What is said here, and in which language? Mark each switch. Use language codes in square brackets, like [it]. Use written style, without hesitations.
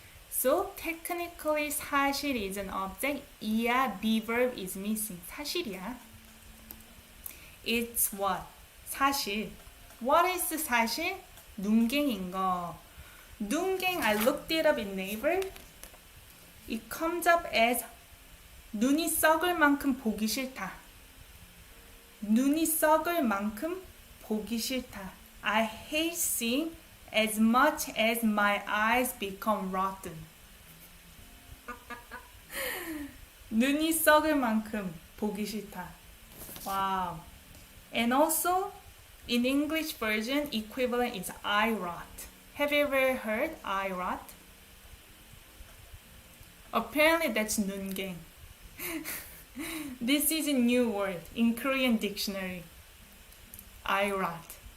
[en] So technically 사실 is an object. 이야 be verb is missing. [ko] 사실이야. [en] It's what? 사실. What is the 사실? [ko] 눈갱인 거. [en] 눈갱, I looked it up in Naver. It comes up as [ko] 눈이 썩을 만큼 보기 싫다. 눈이 썩을 만큼 보기 싫다. [en] I hate seeing as much as my eyes become rotten. [ko] 눈이 썩을 만큼 보기 싫다. [en] Wow. And also, in English version, equivalent is eye rot. Have you ever heard eye rot? Apparently that's 눈갱. This is a new word in Korean dictionary. Eye rot.